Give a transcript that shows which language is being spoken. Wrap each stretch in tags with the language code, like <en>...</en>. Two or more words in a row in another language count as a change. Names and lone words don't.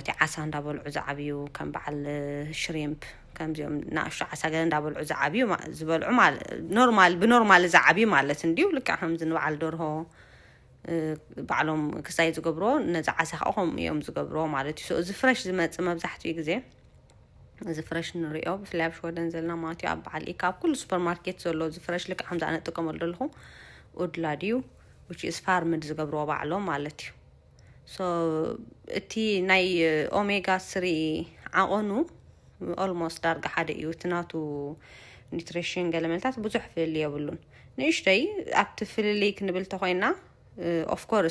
<ti>እዩ ዓሳ እንዳበልዑ ዝዓብዩ ከም በዓል ሽሪምፕ ከምዚኦም ናእሽቱ ዓሳ ገለ እንዳበልዑ ዝዓብዩ ዝበልዑ ኖርማል ብኖርማል ዝዓብዩ ማለት እንድዩ ልክዕ ከምዚ ንበዓል ደርሆ ባዕሎም ክሳይ ዝገብሮ ነዚ ዓሳ ከዓ ከምኡ እዮም ዝገብሮ ማለት እዩ እዚ ፍረሽ ዝመፅእ መብዛሕትኡ ግዜ እዚ ፍረሽ ንሪኦ ብፍላይ ኣብ ሸወደን ዘለና ማለት እዩ ኣብ በዓል ኢካ ኣብ ኩሉ</ti> <en>super market</en> <ti>ዘሎ እዚ ፍረሽ ልክዕ ከምዚ ኣነ ጥቀመሉ ዘለኹ ውድላድ እዩ</ti> <en>which is farmed</en> <ti>ዝገብርዎ ባዕሎም ማለት እዩ ሶ እቲ ናይ ኦሜጋ 3 ዓቐኑ ኦልሞስት ዳርጋ ሓደ እዩ እቲ ናቱ ኒትሪሽን ገለመልታት ብዙሕ ፍልል የብሉን ንእሽተይ ኣብቲ ፍልልይ ክንብል ተኾይና</ti> <en>of course</en>